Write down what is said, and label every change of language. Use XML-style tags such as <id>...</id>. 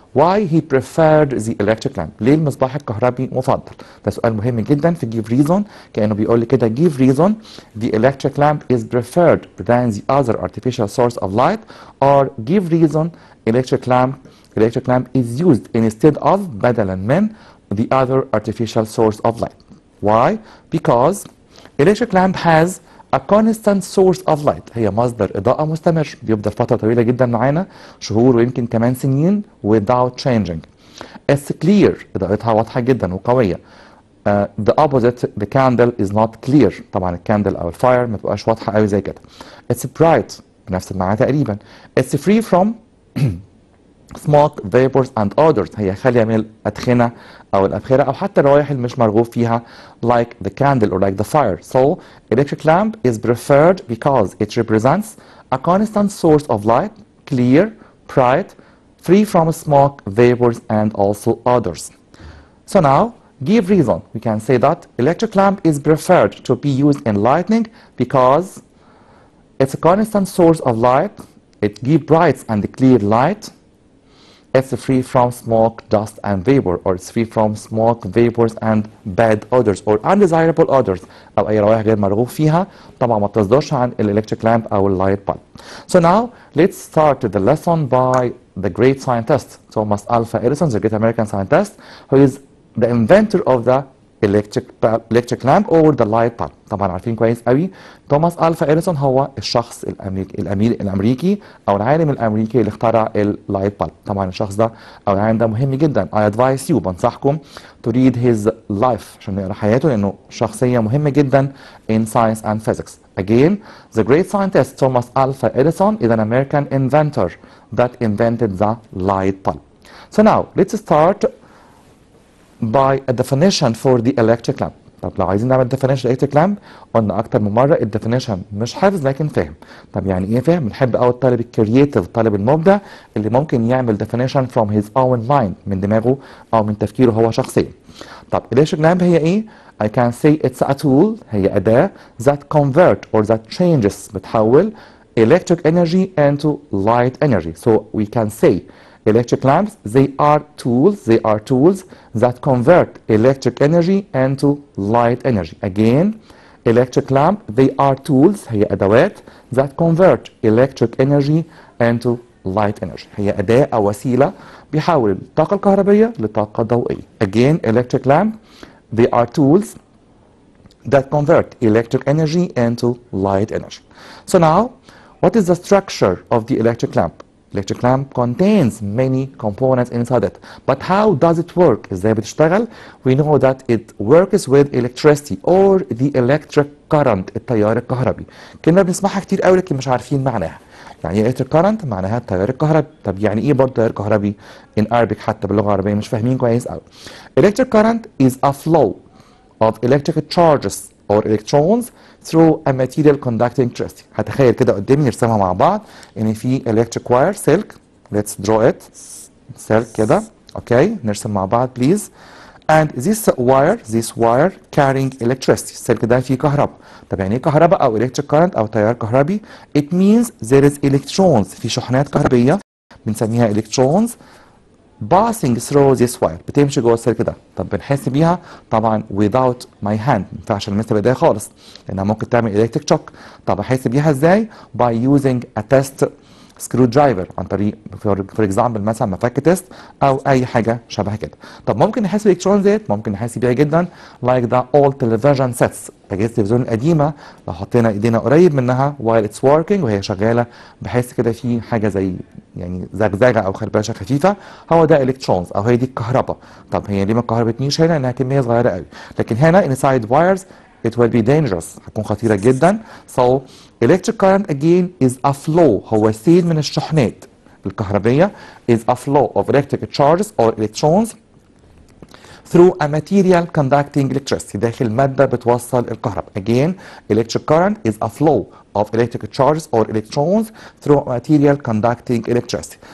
<en>Why he preferred the electric lamp?</en> <ar>ليه المصباح الكهربي مفضل؟ ده سؤال مهم جدا في</ar> <en>give reason،</en> <ar>كأنه بيقول لي كده</ar> <en>give reason the electric lamp is preferred than the other artificial source of light, or give reason electric lamp is used instead of بدلا من the other artificial source of light. Why? Because electric lamp has a constant source of light.</en> <ar>هي مصدر إضاءة مستمر بيفضل فترة طويلة جدا معانا، شهور ويمكن كمان سنين without changing.</ar> <en>It's clear،</en> <ar>إضاءتها واضحة جدا وقوية.</ar> <en>The opposite, the candle is not clear.</en> <ar>طبعا الكاندل أو الفاير ما بتبقاش واضحة قوي زي كده.</ar> <en>It's bright،</en> <ar>بنفس المعنى تقريبا.</ar> <en>It's free from smoke, vapors, and odors.</en> <ar>هي خالية من الأدخنة أو الأبخرة أو حتى الروائح اللي مش مرغوب فيها</ar> <en>like the candle or like the fire. So electric lamp is preferred because it represents a constant source of light, clear, bright, free from smoke, vapors, and also odors. So now, give reason. We can say that electric lamp is preferred to be used in lighting because it's a constant source of light, it gives bright and clear light, it's free from smoke, dust, and vapor, or it's free from smoke, vapors, and bad odors, or undesirable odors,</en> <ar>أو أي روائح غير مرغوب فيها. طبعا ما بتصدرش عن electric lamp أو light bulb.</ar> <en>So now let's start the lesson by the great scientist Thomas Alva Edison, the great American scientist, who is the inventor of the electric lamp or the light bulb.</en> <ar>طبعا عارفين كويس قوي توماس ألفا إديسون هو الشخص الأمريكي أو العالم الأمريكي اللي اخترع اللايت bulb. طبعا الشخص ده أو العالم ده مهم جدا.</ar> <en>I advise you بنصحكم to read his life</en> <ar>عشان نقرا حياته لأنه شخصية مهمة جدا</ar> <en>in science and physics. Again, the great scientist Thomas Alva Edison is an American inventor that invented the light bulb. So now let's start by a definition for the electric lamp.</en> <ar>طب لو عايزين نعمل definition electric lamp قلنا اكتر من مره الديفينيشن مش حافظ لكن فاهم. طب يعني ايه فاهم؟ بنحب قوي الطالب الكرييتيف الطالب المبدع اللي ممكن يعمل definition</ar> <en>from his own mind</en> <ar>من دماغه او من تفكيره هو شخصيا. طب electric lamp هي ايه؟</ar> <en>I can say it's a tool هي اداه that convert or that changes بتحول electric energy into light energy. So we can say electric lamps they are tools that convert electric energy into light energy. Again, electric lamp they are tools هي ادوات that convert electric energy into light energy.</en> <ar>هي اداه او وسيله بيحول الطاقه الكهربائيه لطاقه ضوئيه.</ar> <en>Again, electric lamp they are tools that convert electric energy into light energy. So now, what is the structure of the electric lamp? Electric lamp contains many components inside it. But how does it work?</en> <ar>ازاي بتشتغل؟</ar> <en>We know that it works with electricity or the electric current التيار الكهربي.</en> <ar>كلمة بنسمعها كتير قوي لكن مش عارفين معناها. يعني electric current معناها التيار الكهربي. طب يعني ايه برضه تيار كهربي؟</ar> <en>in Arabic</en> <ar>حتى باللغة العربية مش فاهمين كويس قوي.</ar> <en>Electric current is a flow of electric charges or electrons through a material conducting electricity.</en> <ar>هتخيل كده قدامي نرسمها مع بعض ان في electric wire silk.</ar> <en>Let's draw it. silk كده.</en> <ar>اوكي نرسم مع بعض please.</ar> <en>And this wire carrying electricity.</en> <ar>السلك ده فيه كهرباء. طب يعني ايه كهرباء او electric current او تيار كهربي؟</ar> <en>It means there is electrons</en> <ar>في شحنات كهربية بنسميها electrons</ar> <en>passing through this wire</en> <ar>بتمشي جوه السلك ده. طب بنحس بيها طبعا</ar> <en>without my hand</en> <ar>ما ينفعش المسها بايديا خالص لانها ممكن تعمل electric shock. طب احس بيها ازاي؟</ar> <en>by using a test screwdriver</en> <ar>عن طريق for example مثلا مفك تيست او اي حاجه شبه كده. طب ممكن نحس بالالكترون ديت ممكن نحس بيها جدا</ar> <en>like the old television sets</en> <ar>اجهزه التلفزيون القديمه لو حطينا ايدينا قريب منها</ar> <en>while it's working</en> <ar>وهي شغاله بحس كده في حاجه زي يعني زغزغه او خربشه خفيفه هو ده الكترونز او هي دي الكهرباء. طب هي ليه ما كهربتنيش هنا؟ لانها كميه صغيره قوي لكن هنا</ar> <en>inside wires it will be dangerous</en> <ar>هتكون خطيره جدا.</ar> <en>So electric current again is a flow</en> <ar>هو سيل من الشحنات الكهربية</ar> <en>is a flow of electric charges or electrons through a material conducting electricity</en> <ar>داخل مادة بتوصل الكهرباء.</ar> <en>Again, electric current is a flow of electric charges or electrons through a material conducting electricity.</en>